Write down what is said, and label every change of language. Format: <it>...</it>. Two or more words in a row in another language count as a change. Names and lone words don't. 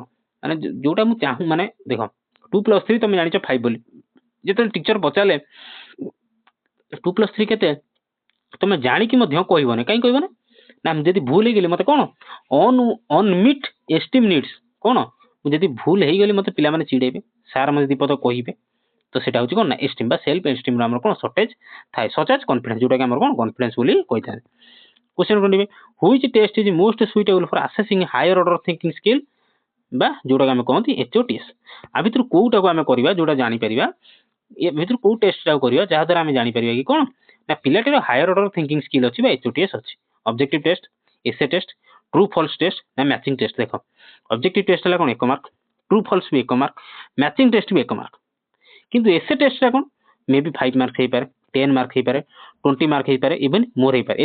<or>ମାନେ ଯୋଉଟା ମୁଁ ଚାହୁଁ, ମାନେ ଦେଖ 2+3 ତମେ ଜାଣିଛ 5 ବୋଲି, ଯେତେବେଳେ ଟିଚର ପଚାରିଲେ 2+3 କେତେ, ତମେ ଜାଣିକି ମଧ୍ୟ କହିବନି। କାହିଁ କହିବନି ନା ଯଦି ଭୁଲ ହେଇଗଲି ମତେ କ'ଣ</or> <en>unmet esteem needs,</en> <or>କ'ଣ ମୁଁ ଯଦି ଭୁଲ ହେଇଗଲି ମତେ ପିଲାମାନେ ଚିଡ଼େଇବେ, ସାର୍ ମତେ ଦୀପଦ କହିବେ, ତ ସେଟା ହେଉଛି କ'ଣ ନା ଏଷ୍ଟିମ୍ ବା</or> <en>self esteemର</en> <or>ଆମର କ'ଣ ସର୍ଟେଜ୍ ଥାଏ,</or> <en>such as confidence,</en> <or>ଯୋଉଟାକି ଆମର କ'ଣ କନଫିଡେନ୍ସ ବୋଲି କହିଥାନ୍ତି।</or> <en>Question 25, which test is most suitable for assessing higher order thinking skill</en> <or>ବା ଯୋଉଟାକି ଆମେ କହନ୍ତି</or> <en>HOTS? ଆ ଭିତରୁ କୋଉଟାକୁ ଆମେ କରିବା, ଯୋଉଟା ଜାଣିପାରିବା, ଏ ଭିତରୁ କୋଉ ଟେଷ୍ଟଟାକୁ କରିବା ଯାହାଦ୍ୱାରା ଆମେ ଜାଣିପାରିବା କି କ'ଣ ନା ପିଲାଟିର higher order thinking skill ଅଛି ବା HOTS ଅଛି? objective test, essay test, true false test ନା matching test? ଦେଖ, objective test ହେଲା କ'ଣ 1 ମାର୍କ, true false ବି 1 ମାର୍କ, matching test ବି 1 ମାର୍କ, କିନ୍ତୁ essay testଟା କ'ଣ ମେ ବି 5 ମାର୍କ ହେଇପାରେ, 10 ମାର୍କ ହେଇପାରେ, 20 ମାର୍କ ହେଇପାରେ, even more ହେଇପାରେ।</en>